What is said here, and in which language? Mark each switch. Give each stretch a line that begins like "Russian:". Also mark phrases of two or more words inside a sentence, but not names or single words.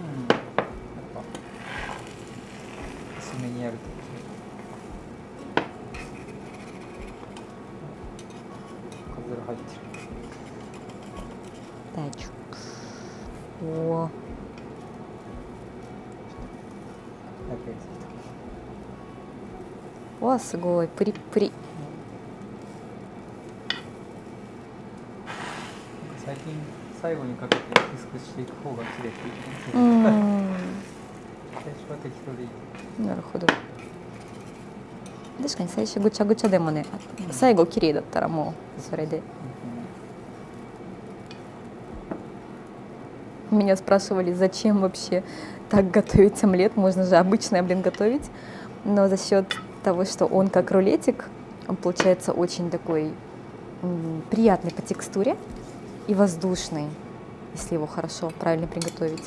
Russian: Дачу. О. О,
Japanese: すごいプリップリ。最近最後にかけて薄くしていく方が綺麗って言ってます。最初は適当でいい。なるほど。確かに最初ぐちゃぐちゃでもね、最後綺麗だったらもうそれで。
Russian: Меня спрашивали, зачем вообще так готовить омлет, можно же обычный омлет готовить, но за счет того, что он как рулетик, он получается очень такой приятный по текстуре и воздушный, если его хорошо, правильно приготовить.